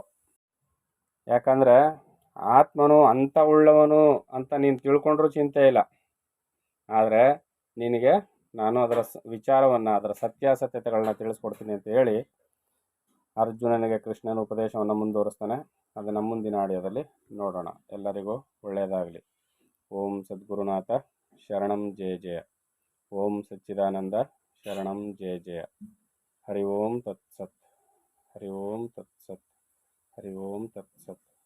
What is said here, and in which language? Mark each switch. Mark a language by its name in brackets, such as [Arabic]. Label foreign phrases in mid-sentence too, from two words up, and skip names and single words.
[Kannada] ಯಾಕಂದರೆ ಆತ್ಮನು ಅಂತವುಳ್ಳವನು ಅಂತ ನೀನು ತಿಳ್ಕೊಂಡ್ರೂ ಚಿಂತೆ ಇಲ್ಲ, ಆದರೆ ನಿನಗೆ ನಾನು ಅದರ ವಿಚಾರವನ್ನು, ಅದರ ಸತ್ಯಾಸತ್ಯತೆಗಳನ್ನ ತಿಳಿಸ್ಕೊಡ್ತೀನಿ ಅಂತ ಹೇಳಿ ಅರ್ಜುನನಿಗೆ ಕೃಷ್ಣನ ಉಪದೇಶವನ್ನು ಮುಂದುವರಿಸ್ತಾನೆ. ಅದನ್ನು ಮುಂದಿನ ಆಡಿಯೋದಲ್ಲಿ ನೋಡೋಣ. ಎಲ್ಲರಿಗೂ ಒಳ್ಳೆಯದಾಗಲಿ. [Sanskrit] ಓಂ ಸದ್ಗುರುನಾಥ ಶರಣಂ ಜಯ ಜಯ. ಓಂ ಸಚ್ಚಿದಾನಂದ ಶರಣಂ ಜಯ ಜಯ. ಹರಿ ಓಂ ತತ್ಸತ್. ಹರಿ ಓಂ ತತ್ಸತ್. ಹರಿ ಓಂ ತತ್ಸತ್.